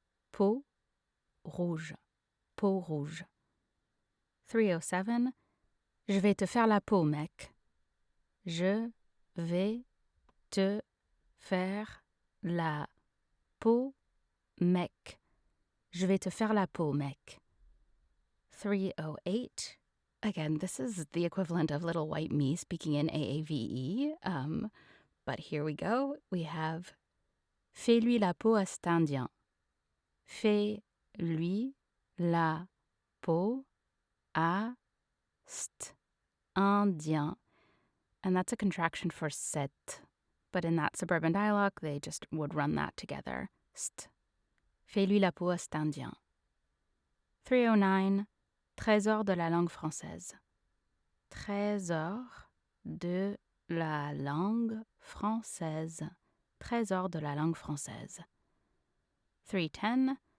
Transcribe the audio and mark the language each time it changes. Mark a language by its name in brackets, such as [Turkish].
[French] Peau rouge. Peau rouge. 307. Je vais te faire la peau, mec. Je vais te faire la peau, mec. Je vais te faire la peau, mec. [English] 308. Again, this is the equivalent of Little White Me speaking in AAVE. But here we go. We have [French] fais-lui la peau à cet Indien. Fais-lui la peau à cet Indien. [English] And that's a contraction for set. But in that suburban dialogue, they just would run that together. St. [French] Fais-lui la peau à cet Indien. 309. Trésor de la langue française. Trésor de la langue française. Trésor de la langue française. 310.